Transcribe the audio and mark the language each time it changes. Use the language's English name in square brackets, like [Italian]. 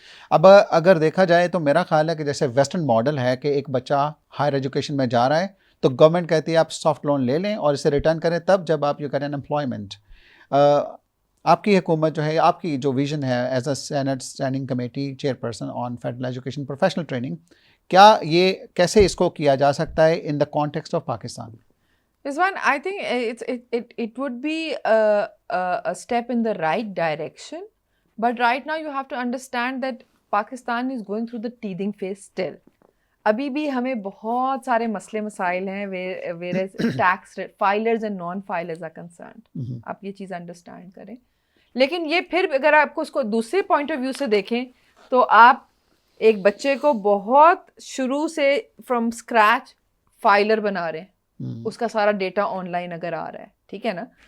[Urdu] اب اگر دیکھا جائے تو میرا خیال ہے کہ جیسے ویسٹرن ماڈل ہے کہ ایک بچہ ہائر ایجوکیشن میں جا رہا ہے تو گورنمنٹ کہتی ہے آپ سافٹ لون لے لیں اور اسے ریٹرن کریں تب جب آپ یہ کریں امپلائمنٹ. آپ کی حکومت جو ہے, آپ کی جو ویژن ہے as a Saint standing committee chair person on federal education professional training, کیا یہ کیسے اس کو کیا جا سکتا ہے [English] In the context of Pakistan? Rizwan, I think it would be a step in the right direction, but right now you have to understand that Pakistan is going through the teething phase still. [Urdu] ابھی بھی ہمیں بہت سارے مسئلے مسائل ہیں [English] whereas tax filers and non filers are concerned. [Urdu] آپ یہ چیز انڈرسٹینڈ کریں. لیکن یہ پھر اگر آپ کو اس کو دوسرے پوائنٹ آف ویو سے دیکھیں تو آپ ایک بچے کو بہت شروع سے فرام اسکریچ فائلر بنا رہے ہیں, اس کا سارا ڈیٹا آن لائن اگر آ رہا ہے, ٹھیک ہے نا.